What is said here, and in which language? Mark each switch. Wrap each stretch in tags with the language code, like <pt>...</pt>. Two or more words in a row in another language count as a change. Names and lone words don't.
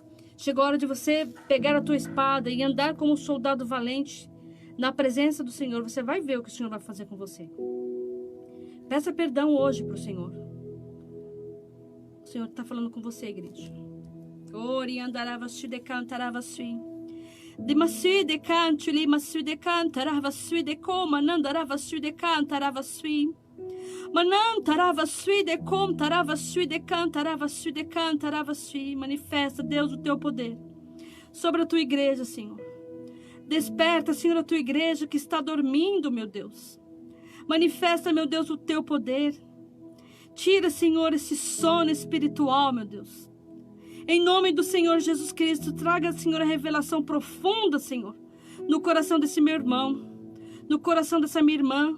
<pt>Chegou a hora de você pegar a tua espada e andar como um soldado valente na presença do Senhor. Você vai ver o que o Senhor vai fazer com você. Peça perdão hoje para o Senhor. O Senhor está falando com você, igreja. Ori andarava su de cantarava sui. De masu de canto, li masu de cantarava sui de coma, nandarava su de cantarava sui. Manantarava sui de com, tarava sui de cantarava sui de cantarava sui. Manifesta, Deus, o teu poder sobre a tua igreja, Senhor. Desperta, Senhor, a tua igreja que está dormindo, meu Deus. Manifesta, meu Deus, o teu poder. Tira, Senhor, esse sono espiritual, meu Deus. Em nome do Senhor Jesus Cristo, traga, Senhor, a revelação profunda, Senhor, no coração desse meu irmão, no coração dessa minha irmã.</pt>